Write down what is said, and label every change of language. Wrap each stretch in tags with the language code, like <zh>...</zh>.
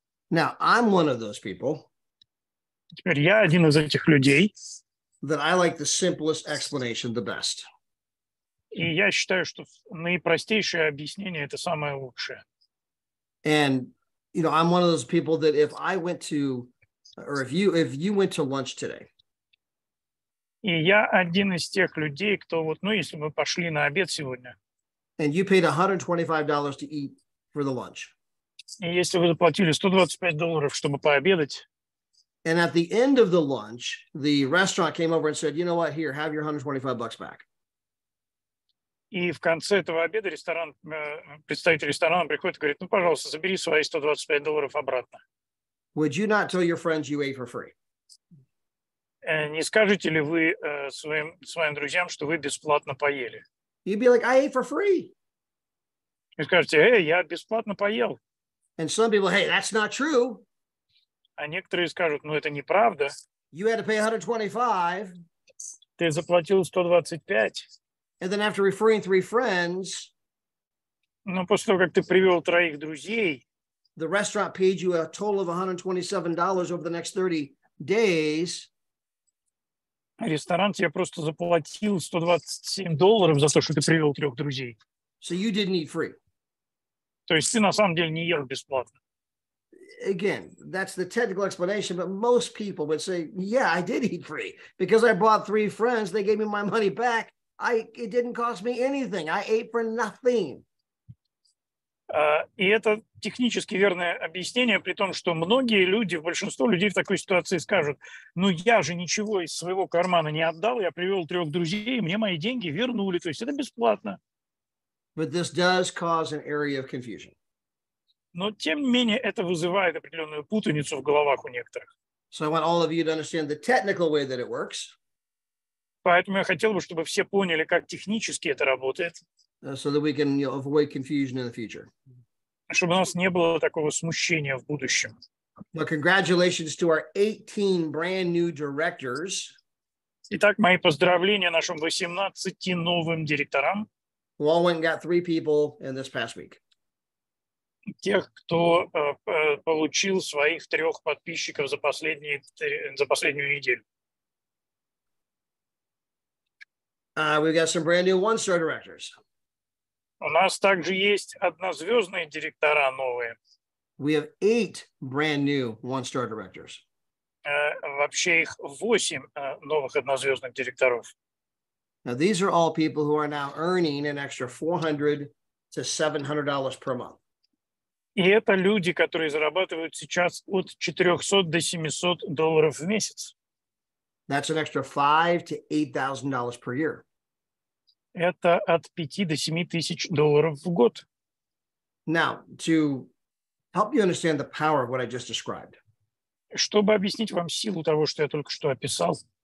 <en>Now, I'm one of those people.</en> <ru>Теперь я один из этих людей.</ru> <en>That I like the simplest explanation the best.</en> <ru>И я считаю, что наипростейшее объяснение – это самое лучшее.</ru> <en>And, you know, I'm one of those people that if I went to, or if you went to lunch today.</en> <ru>И я один из тех людей, кто вот, ну, если мы пошли на обед сегодня.</ru> <en>And you paid $125 to eat for the lunch.</en> <ru>И если вы заплатили $125, чтобы пообедать.</ru> <en>And at the end of the lunch, the restaurant came over and said, you know what, here, have your $125 back.</en> <ru>И в конце этого обеда представитель ресторана приходит и говорит, ну, пожалуйста, забери свои $125 обратно.</ru> <en>Would you not tell your friends you ate for free?</en> <ru>Не скажете ли вы своим друзьям, что вы бесплатно поели?</ru> <en>You'd be like, I ate for free.</en> <ru>И скажете, я бесплатно поел.</ru> <en>And some people, hey, that's not true.</en> <ru>А некоторые скажут, ну, это неправда.</ru> <en>You had to pay $125.</en> <ru>Ты заплатил 125.</ru> <en>And then after referring 3 friends,</en> <ru>но после того, как ты привел 3 друзей,</ru> <en>the restaurant paid you a total of $127 over the next 30 days.</en> <ru>Ресторан тебе просто заплатил $127 за то, что ты привел 3 друзей.</ru> <en>So you didn't eat free.</en> <ru>То есть ты на самом деле не ел бесплатно.</ru> <en>Again, that's the technical explanation, but most people would say, yeah, I did eat free because I brought 3 friends. They gave me my money back. It didn't cost me anything. I ate for nothing.</en> <ru>И это технически верное объяснение, при том, что многие люди, большинство людей в такой ситуации скажут, ну я же ничего из своего кармана не отдал, я привел 3 друзей, мне мои деньги вернули, то есть это бесплатно.</ru> <en>But this does cause an area of confusion.</en> <ru>Но, тем не менее, это вызывает определенную путаницу в головах у некоторых.</ru> <en>So I want all of you to understand the technical way that it works,</en> <ru>Поэтому я хотел бы, чтобы все поняли, как технически это работает,</ru> <en>so that we can avoid confusion in the future.</en> <ru>чтобы у нас не было такого смущения в будущем.</ru> <en>Well, congratulations to our 18 brand new directors</en> <ru>Итак, мои поздравления нашим 18 новым директорам,</ru> <en>who all went and got 3 people in this past week.</en> <ru>тех, кто получил своих 3 подписчиков за последнюю неделю.</ru> <en>We've got some brand new 1-star directors.</en> <ru>У нас также есть однозвездные директора новые.</ru> <en>We have 8 brand new 1-star directors.</en> <ru>Вообще их 8 новых однозвездных директоров.</ru> <en>Now, these are all people who are now earning an extra $400 to $700 per month.</en> <ru>И это люди, которые зарабатывают сейчас от $400 до $700 в месяц.</ru> <en>That's an extra $5,000 to $8,000 per year.</en> <ru>Это от 5 до 7 тысяч долларов в год.</ru> <en>Now, to help you understand the power of what I just described,</en> <ru>Чтобы объяснить вам силу того, что я только что описал,</ru>